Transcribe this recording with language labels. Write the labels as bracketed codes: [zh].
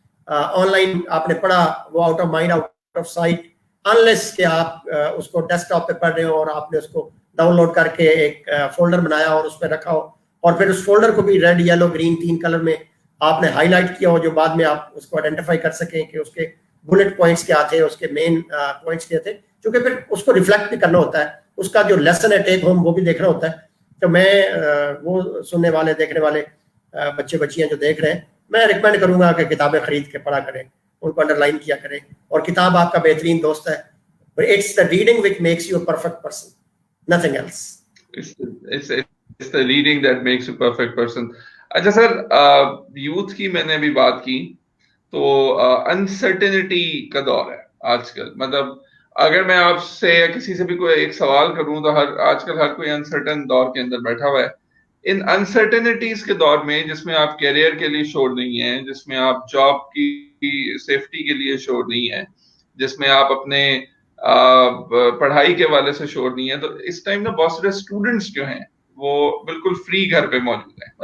[ur] On line آپ نے پڑھا, وہ [en] out of mind out of sight, [ur] unless کہ آپ اس کو ڈیسک ٹاپ پہ پڑھ رہے ہو اور آپ نے اس کو ڈاؤن لوڈ کر کے ایک فولڈر بنایا اور اس پہ رکھا ہو, اور پھر اس فولڈر کو بھی ریڈ, یلو, گرین 3 کلر میں آپ نے ہائی لائٹ کیا ہو, جو بعد میں آپ اس کو آئیڈینٹیفائی کر سکیں کہ اس کے بلٹ پوائنٹس کیا تھے, اس کے مین پوائنٹس کیا تھے, کیونکہ پھر اس کو ریفلیکٹ بھی کرنا ہوتا ہے, اس کا جو لیسن ہے ٹیک ہوم وہ بھی دیکھنا ہوتا ہے. تو میں وہ سننے والے دیکھنے والے بچے بچیاں جو دیکھ رہے ہیں, میں ریکمینڈ کروں گا کہ کتابیں خرید کے پڑھا کریں, ان کو انڈر لائن کیا کریں, اور کتاب آپ کا بہترین دوست ہے. [en] It's the reading which makes you a perfect person, nothing else. It's the reading that makes you a perfect person. [ur] اچھا سر, یوتھ کی میں نے ابھی بات کی, تو انسرٹینٹی کا دور ہے آج کل. مطلب اگر میں آپ سے یا کسی سے بھی کوئی ایک سوال کروں تو آج کل ہر کوئی انسرٹن دور کے اندر بیٹھا ہوا ہے. ان انسرٹینٹیز کے دور میں, جس میں آپ کیریئر کے لیے شور نہیں ہیں, جس میں آپ جاب کی سیفٹی کے لیے شور نہیں ہیں, جس میں آپ اپنے پڑھائی کے والے سے شور نہیں ہے, تو اس ٹائم نا بہت سارے اسٹوڈنٹس جو ہیں وہ بالکل فری گھر پہ موجود ہیں.